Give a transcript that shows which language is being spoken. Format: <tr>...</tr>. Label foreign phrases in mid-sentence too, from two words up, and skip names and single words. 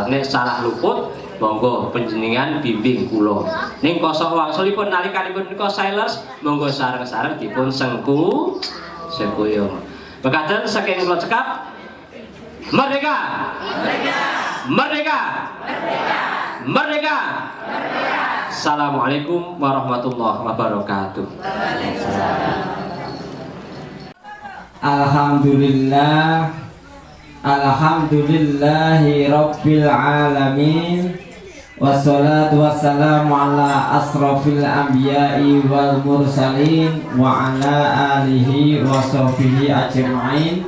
<jv>Nek salah luput monggo panjenengan bimbing kula. Ning kosok wangsulipun nalikanipun menika Sailors monggo sareng-sareng dipun sengkuyung. Mekaten saking kula cekap Merdeka! Merdeka! Merdeka!</jv> <ar>السلام عليكم ورحمة الله وبركاته. الحمد لله، الحمد لله رب العالمين، والصلاة والسلام على أشرف الأنبياء والمرسلين وعلى آله وصحبه أجمعين.</ar>